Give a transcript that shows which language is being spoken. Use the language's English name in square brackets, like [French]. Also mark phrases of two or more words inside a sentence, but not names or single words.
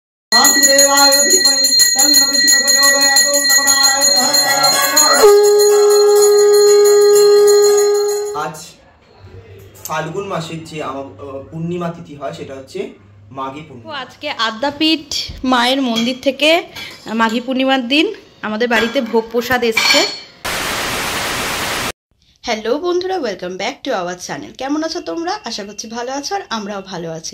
[Sanskrit] वासुदेवाय धीमहि तन्नो विष्णुः प्रचोदयात्। ओम नमो नारायणाय। [Bangla] আজ ফাল্গুন মাসের যে পূর্ণিমা তিথি হয় সেটা হচ্ছে মাঘী পূর্ণিমা। আজকে আদ্যাপীঠ মায়ের মন্দির থেকে মাঘী পূর্ণিমার দিন আমাদের বাড়িতে ভোগ প্রসাদ এসছে। হ্যালো বন্ধুরা, [English] welcome back to our channel. [Bangla] কেমন আছো তোমরা? আশা করছি ভালো আছো আর আমরাও ভালো আছি।